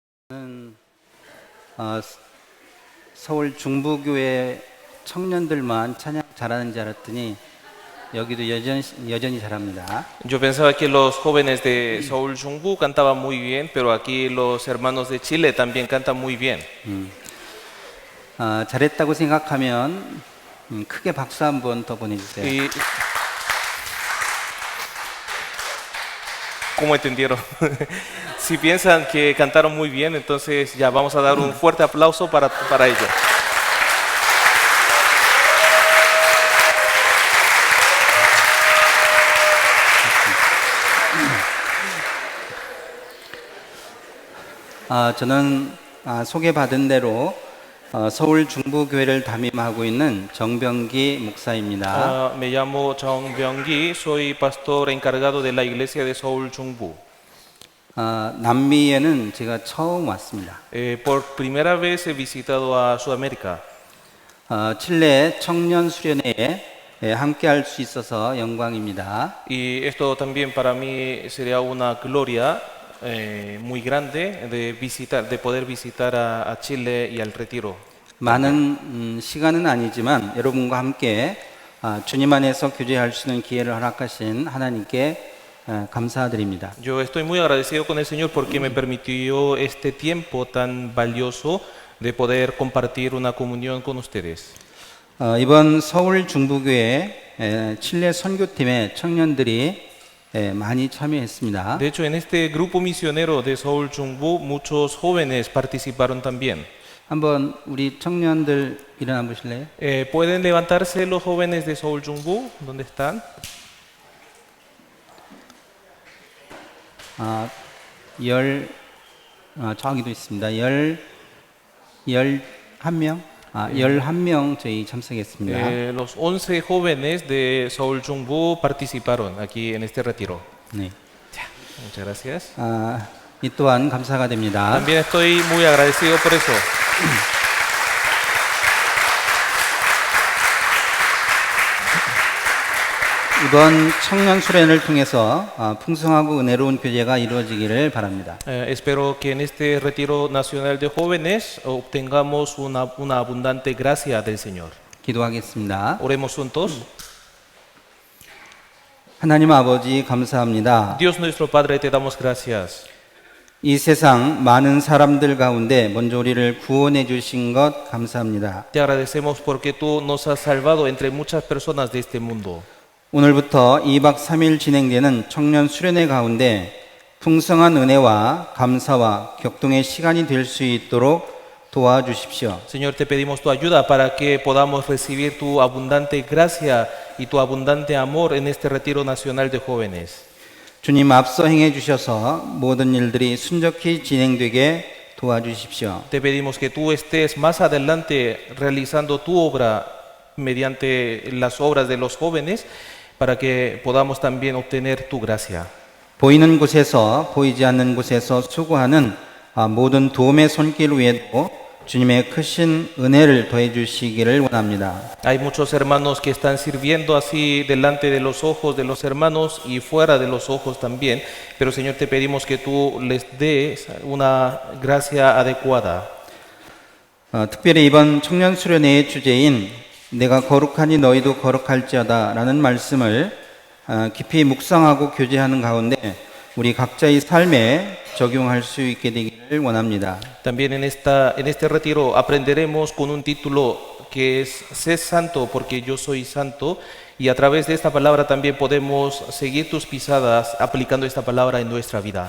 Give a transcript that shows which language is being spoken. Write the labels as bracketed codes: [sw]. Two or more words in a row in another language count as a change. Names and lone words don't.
[ko] 저는 서울 중부교회 청년들만 찬양 잘하는 줄 알았더니 여기도 여전히 잘합니다. [es] Yo pensaba que los jóvenes de Seoul Jungbu cantaban muy bien, pero aquí los hermanos de Chile también cantan muy bien. [ko] 잘했다고 생각하면 크게 박수 한번 더 보내주세요. [es] Y ¿cómo entendieron? Si piensan que cantaron muy bien, entonces ya vamos a dar un fuerte aplauso para ellos. [ko] 저는 소개받은 대로 서울 중부교회를 담임하고 있는 정병기 목사입니다. [es] Me llamo Chong Byung-gi, soy pastor encargado de la iglesia de Seoul Jungbu. [ko] 남미에는 제가 처음 왔습니다. [es] Por primera vez he visitado a Sudamérica. [ko] 칠레 청년 수련회에 함께 할 수 있어서 영광입니다. [es] Y esto también para mí sería una gloria muy grande de poder visitar a Chile y al Retiro. [ko] 많은 시간은 아니지만 여러분과 함께 주님 안에서 교제할 수 있는 기회를 허락하신 하나님께 감사드립니다. [es] Yo estoy muy agradecido con el Señor porque me permitió este tiempo tan valioso de poder compartir una comunión con ustedes. [ko] 이번 서울 중부교회 칠레 선교팀의 청년들이 많이 참여했습니다. [es] De hecho, en este grupo misionero de Seoul Jungbu, muchos jóvenes participaron también. [ko] 한번 우리 청년들 일어나 보실래요? [es] ¿Pueden levantarse los jóvenes de Seoul Jungbu? ¿Dónde están? [ko] 저기도 있습니다. 11명? 11명 저희 참석했습니다. [es] Los 11 jóvenes de Seoul Jungbu participaron aquí en este retiro. [ko] 네. [es] Muchas gracias. [ko] 이 또한 감사가 됩니다. [es] También estoy muy agradecido por eso. [ko] 이번 청년 수련을 통해서 풍성하고 은혜로운 교제가 이루어지기를 바랍니다. [es] Espero que en este retiro nacional de jóvenes obtengamos una abundante gracia del Señor. [ko] 기도하겠습니다. [es] Oremos juntos. [ko] 하나님 아버지 감사합니다. [es] Dios nuestro Padre, te damos gracias. [ko] 이 세상 많은 사람들 가운데 먼저 우리를 구원해 주신 것 감사합니다. [es] Te agradecemos porque tú nos has salvado entre muchas personas de este mundo. [ko] 오늘부터 2박 3일 진행되는 청년 수련회 가운데 풍성한 은혜와 감사와 격동의 시간이 될 수 있도록 도와주십시오. [es] Señor, te pedimos tu ayuda para que podamos recibir tu abundante gracia y tu abundante amor en este retiro nacional de jóvenes. [ko] 주님 앞서 행해 주셔서 모든 일들이 순적히 진행되게 도와주십시오. [es] Te pedimos que tú estés más adelante realizando tu obra mediante las obras de los jóvenes para que podamos también obtener tu gracia. [ko] 보이는 곳에서 보이지 않는 곳에서 수고하는 모든 도움의 손길 위에도 주님의 크신 은혜를 더해 주시기를 원합니다. [es] Hay muchos hermanos que están sirviendo así delante de los ojos de los hermanos y fuera de los ojos también, pero Señor, te pedimos que tú les des una gracia adecuada. [ko] 특별히 이번 청년 수련회의 주제인 내가 거룩하니 너희도 거룩할지어다 라는 말씀을 깊이 묵상하고 교제하는 가운데 우리 각자의 삶에 적용할 수 있게 되기를 원합니다. [es] También en este retiro aprenderemos con un título que es Sé santo porque yo soy santo, y a través de esta palabra también podemos seguir tus pisadas aplicando esta palabra en nuestra vida.